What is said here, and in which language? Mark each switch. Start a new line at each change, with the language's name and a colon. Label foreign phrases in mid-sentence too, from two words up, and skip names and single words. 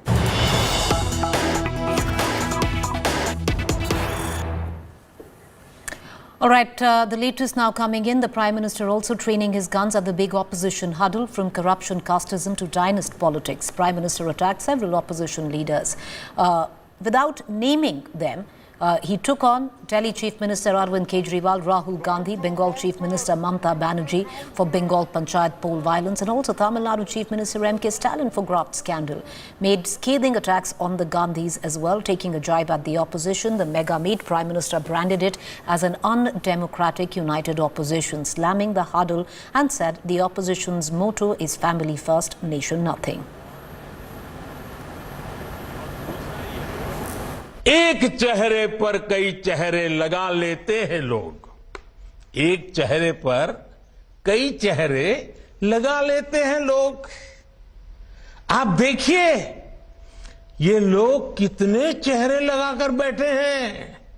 English: All right, the latest now coming in. The Prime Minister also training his guns at the big opposition huddle, from corruption, casteism to dynast politics. Prime Minister attacked several opposition leaders. Without naming them, he took on Delhi Chief Minister Arvind Kejriwal, Rahul Gandhi, Bengal Chief Minister Mamta Banerjee for Bengal Panchayat poll violence, and also Tamil Nadu Chief Minister MK Stalin for graft scandal. Made scathing attacks on the Gandhis as well, taking a jibe at the opposition. The mega meet, Prime Minister branded it as an undemocratic united opposition, slamming the huddle and said the opposition's motto is family first, nation nothing.
Hindi: एक चेहरे पर कई चेहरे लगा लेते हैं लोग, एक चेहरे पर कई चेहरे लगा लेते हैं लोग। आप देखिए ये लोग कितने चेहरे लगाकर बैठे हैं।